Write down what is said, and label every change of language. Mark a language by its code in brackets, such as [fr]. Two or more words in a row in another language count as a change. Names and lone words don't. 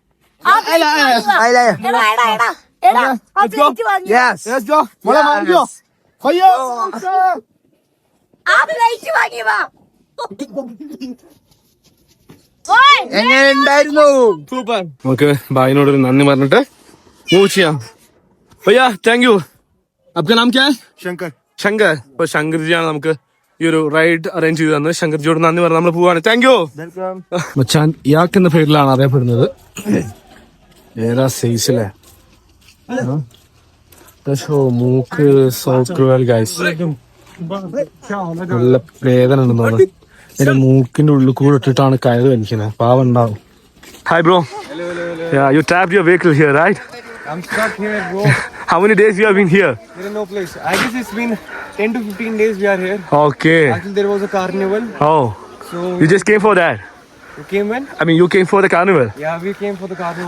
[ml] എങ്ങനെ ഉണ്ടായിരുന്നു? സൂപ്പർ. നമുക്ക് ഭായിനോടൊരു നന്ദി പറഞ്ഞിട്ട് മൂവ് ചെയ്യാം. ഭയ്യാ [en] thank you. [hi] आपका नाम क्या है? [ml] ശങ്കർ. ഇപ്പൊ ശങ്കർജിയാണ് നമുക്ക് ഈ ഒരു [en] ride arrange [ml] ചെയ്ത് തന്നത്. ശങ്കർജിയോട് നന്ദി പറഞ്ഞ് നമ്മൾ പോവാണ്. [en] thank you [ml] മച്ചാൻ. ഇയാൾക്ക് എന്ന പേരിലാണ് അറിയപ്പെടുന്നത്. ഏതാ സൈസിലെ മൂക്ക് സോക്രുവൽ ഗൈസ്. നല്ല വേദന ഉണ്ടെന്ന് തോന്നുന്നു. എന്റെ മൂക്കിന്റെ ഉള്ളിൽ കൂടെ ഇട്ടിട്ടാണ് കയറ് വലിക്കുന്നത്. പാവം ഉണ്ടാവും. [en] hi bro. You tapped your vehicle here, right? I'm stuck here, bro. How many days you have been here? There is no place. I guess it's been 10 to 15 days we are here. Okay. Actually, there was a carnival. Oh. So You just came for that? you came when? I mean, you came for the carnival? Yeah, we came for the carnival.